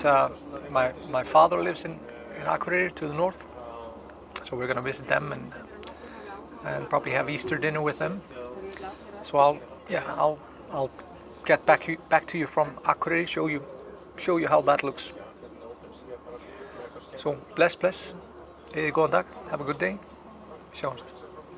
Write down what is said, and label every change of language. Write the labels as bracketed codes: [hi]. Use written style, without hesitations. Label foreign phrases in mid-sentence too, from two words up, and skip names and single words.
[en] My father lives in Akureyri to the north, so we're gonna visit them and probably have Easter dinner with them. So I'll get back to you from Akureyri, show you how that looks. So bless. [is] Góðan dag. [en] Have a good day. [is] Sjáumst.